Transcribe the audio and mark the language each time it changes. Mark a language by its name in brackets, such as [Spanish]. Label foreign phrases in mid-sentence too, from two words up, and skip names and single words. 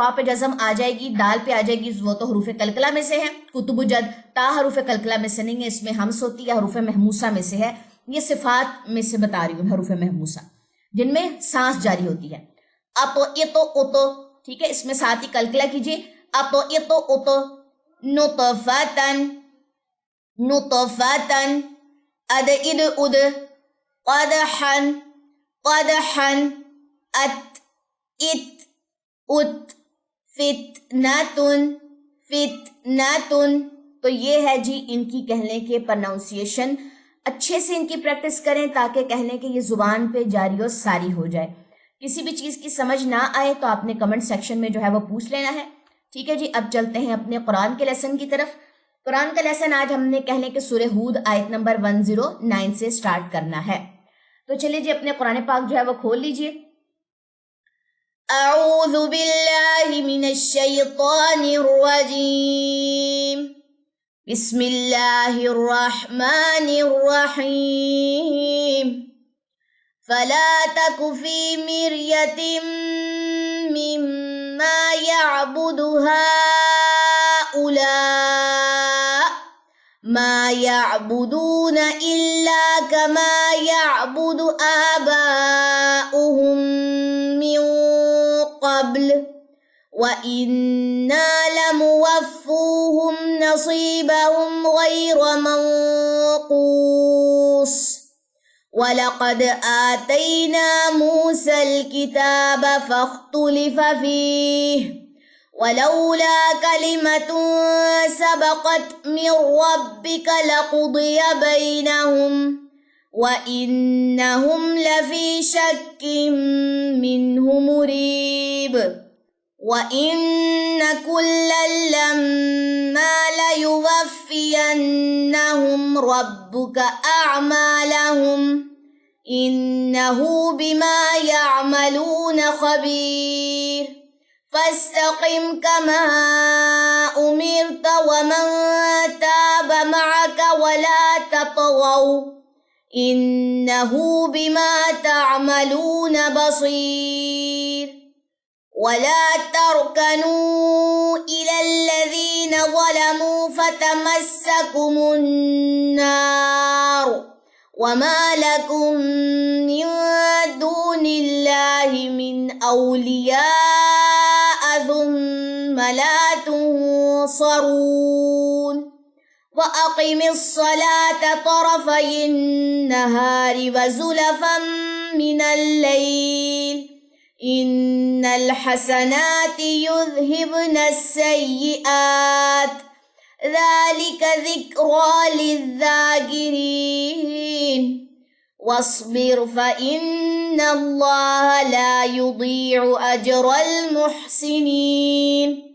[Urdu] تو پہ جزم آ جائے گی، دال پہ آ جائے گی، وہ تو حروفِ قلقلہ میں سے ہے. قطب جد تا حروفِ قلقلہ میں سے نہیں ہے، اس میں ہمس ہوتی ہے، حروفِ مہموسہ میں سے ہے. یہ صفات میں سے بتا رہی ہوں، حروفِ مہموسہ جن میں سانس جاری ہوتی ہے. اتو یہ تو اوتو، ٹھیک ہے، اس میں ساتھ ہی قلقلہ کیجیے. اتو یہ تو اوتو, [Arabic] نطفتن نطفتن، أد إد أد، قدحن قدحن، أت إت أت، فتنتن فتنتن. [Urdu] تو یہ ہے جی ان کی کہنے کے پروناؤنسی ایشن. اچھے سے ان کی پریکٹس کریں تاکہ کہنے کے یہ زبان پہ جاری اور ساری ہو جائے. کسی بھی چیز کی سمجھ نہ آئے تو آپ نے [English] comment section [Urdu] میں جو ہے وہ پوچھ لینا ہے. ٹھیک ہے جی. اب چلتے ہیں اپنے قرآن کے لیسن کی طرف۔ قرآن کا لیسن آج ہم نے کہنے کے سورہ ہود آیت نمبر 109 سے اسٹارٹ کرنا ہے. تو چلیے جی، اپنے قرآن پاک جو ہے وہ کھول لیجیے. [Arabic] أعوذ بالله من الشيطان الرجيم بسم الله الرحمن الرحيم فلا تك في مرية مما يعبد هؤلاء ما يعبدون إلا كما يعبد آباؤهم من قبل وإنا لموفوهم نصيبهم غير منقوص ولقد آتينا موسى الكتاب فاختلف فيه ولولا كلمة سبقت من ربك لقضي بينهم وإنهم لفي شك منه مريب وإن كلا لما ليوفينهم ربك أعمالهم إنه بما يعملون خبير فاستقم كما أمرت ومن تاب معك ولا تطغوا إنه بما تعملون بصير ولا تركنوا إلى الذين ظلموا فتمسكم النار وما لكم من دون الله من أولياء ثم لا تنصرون وأقم الصلاة طرفي النهار وزلفا من الليل إن الحسنات يذهبن السيئات ذلك ذكرى للذاكرين واصبر فإن الله لا يضيع أجر المحسنين